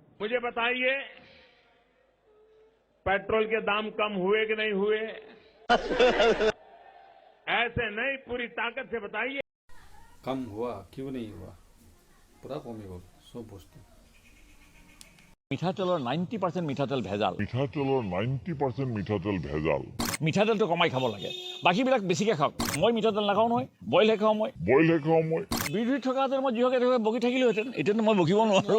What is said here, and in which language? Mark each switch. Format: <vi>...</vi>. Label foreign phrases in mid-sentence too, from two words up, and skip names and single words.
<hi>मुझे बताइए पेट्रोल के दाम कम हुए कि नहीं हुए? ऐसे नहीं, पूरी ताकत से बताइए। कम हुआ क्यों नहीं हुआ? पूरा कमी गल सब बस्तु।</hi> <as>মিঠাতেলৰ 90% মিঠাতেল ভেজাল। মিঠাতেলৰ 90% মিঠাতেল ভেজাল। মিঠাতেলটো কমাই খাব লাগে, বাকীবিলাক বেছিকৈ খাওক। মই মিঠাতেল নাখাওঁ নহয়, বইলহে খাওঁ মই। বইলহে খাওঁ মই। বিৰোধী থকাহেঁতেন মই যিহকে বকি থাকিলোহেঁতেন, এতিয়াতো মই বকিব নোৱাৰোঁ।</as>